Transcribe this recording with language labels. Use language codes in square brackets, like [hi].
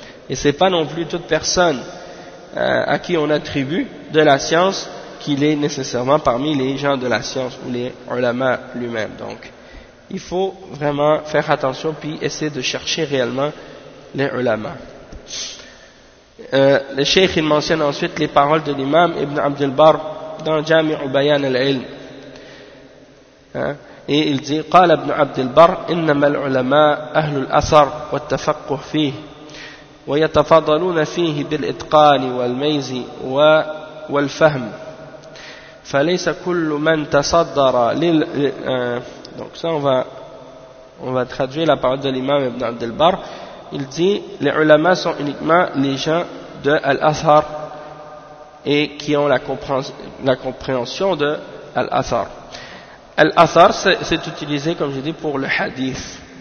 [fr] Et c'est pas non plus toute personne à qui on attribue de la science qu'il est nécessairement parmi les gens de la science ou les ulama lui-même. Donc, il faut vraiment faire attention puis essayer de chercher réellement les ulama. Le cheikh il mentionne ensuite les paroles de l'imam Ibn Abdul Barr dans Jami' Bayan al-Ilm. Et il dit [ar] قال ابن عبد البر إنما العلماء أهل الأثر والتفقه فيه ويتفضلون فيه بالإتقان والميز والفهم فليس كل من تصدر لل [fr] donc ça on va traduire la parole de l'imam Ibn عبد البر. Il dit les ulama sont uniquement les gens de al-Athar et qui ont la compréhension de al-Athar. Al-Athar, c'est utilisé, comme je dis, pour le hadith.